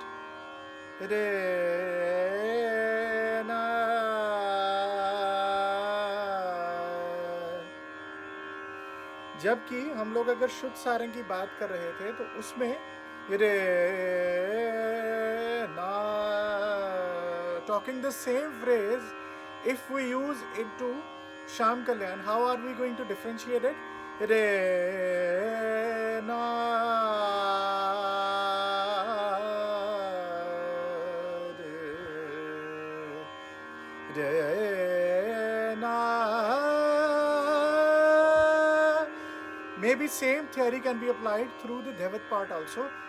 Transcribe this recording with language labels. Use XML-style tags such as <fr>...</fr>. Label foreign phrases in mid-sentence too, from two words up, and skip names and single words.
<hi>Re na. जबकि हम लोग अगर शुद्ध सारंग की बात कर रहे थे तो उसमें रे ना,</hi> <en>talking the same phrase, if we use into Sham Kalyan, how are we going to differentiate it? Re na, re na. Maybe same theory can be applied through the Devat part also.</en>